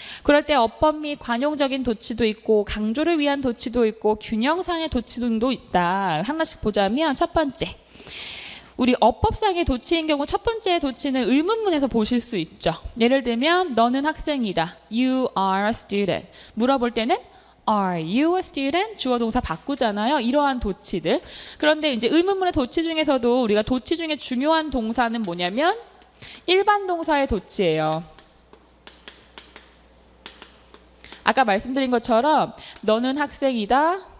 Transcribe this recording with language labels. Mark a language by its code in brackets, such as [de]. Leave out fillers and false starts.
[ko] 그럴 때 어법 및 관용적인 도치도 있고 강조를 위한 도치도 있고 균형상의 도치도 있다. 하나씩 보자면 첫 번째. 우리 어법상의 도치인 경우 첫 번째 도치는 의문문에서 보실 수 있죠. 예를 들면 너는 학생이다. [en] You are a student. [ko] 물어볼 때는 [en] Are you a student? [ko] 주어 동사 바꾸잖아요. 이러한 도치들. 그런데 이제 의문문의 도치 중에서도 우리가 도치 중에 중요한 동사는 뭐냐면 일반 동사의 도치예요. 아까 말씀드린 것처럼 너는 학생이다.